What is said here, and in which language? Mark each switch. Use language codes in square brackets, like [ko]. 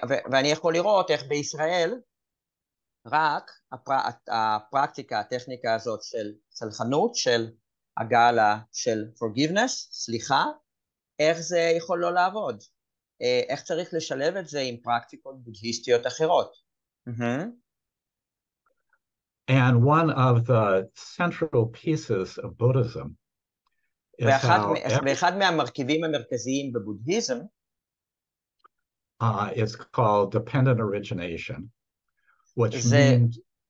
[he] ואני יכול לראות איך בישראל, רק הפרקטיקה, הטכניקה הזאת של סלחנות, של הגעה של forgiveness, סליחה, איך זה יכול לא לעבוד? איך צריך לשלב את זה עם פרקטיקות בודהיסטיות אחרות? [en] And one of the central pieces of Buddhism is [he] ואחד מהמרכיבים המרכזיים בבודהיזם [en] is called dependent origination, which means...